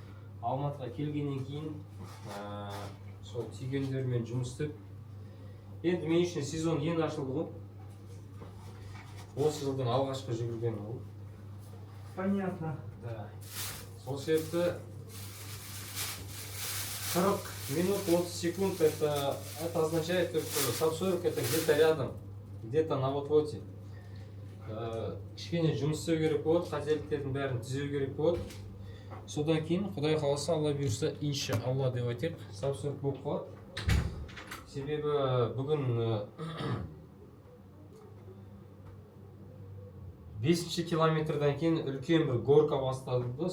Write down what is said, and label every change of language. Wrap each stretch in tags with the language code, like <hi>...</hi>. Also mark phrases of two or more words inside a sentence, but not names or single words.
<kk>Алматыға келгеннен кейін сол түйгендермен жұмыс істеп, енді мен үшін сезон енді ашылды ғой. Осы жылдың алғашқы жүгіргенім ол.</kk> <ru>Понятно. Да.</ru> <kk>Сол себепті 40 минут 30 секунд</kk> <ru>это означает, что сапсорик это где-то рядом, где-то на вот-воте.</ru> <kk>Кішкене жұмыс істеу керек болады, қателіктердің бәрін түзеу керек болады. Содан кейін Құдай қаласа, Алла бұйырса, иншалла деп айтайық, сапсорик болып қалады. Себебі бүгін 5-ші километрдан кейін үлкен бір горка басталды.</kk>